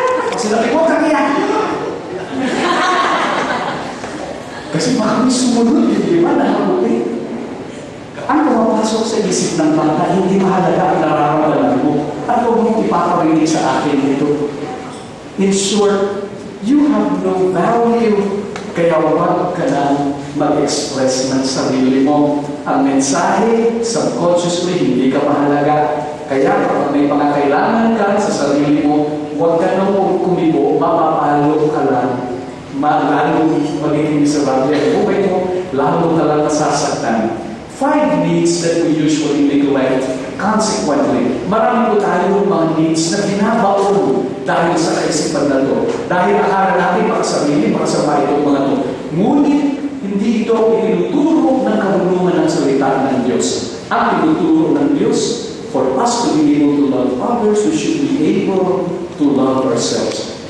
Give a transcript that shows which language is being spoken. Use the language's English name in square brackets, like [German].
[Filipino] Kasi nabi ko, kaya. Kasi baka may sumunod, di ba? Nakabuti. Ang pumapasok sa isip ng bata, hindi mahalaga ang nararamdaman mo. At huwag mong ipaparinig sa akin ito. [English] In short, you have no value. [Filipino] Kaya huwag ka na mag-express ng sarili mo. Ang mensahe, subconsciously, hindi ka mahalaga. Kaya kapag may mga kailangan ka sa sarili mo, huwag ka nang kumibo, mapapalo ka lang. Lalo magiging miserable ang buhay mo, lalo ka lang nasasaktan. [English] 5 needs that we usually neglect. [Filipino] Consequently, marami po tayo mga needs na binabaon dahil sa kaisipan na ito. Dahil akala natin makasarili, makasama itong mga ito. Ngunit, hindi ito inuturo ng kabulungan ng salita ng Diyos. Ang inuturo ng Diyos, [English] for us to be able to love others, we should be able to love ourselves.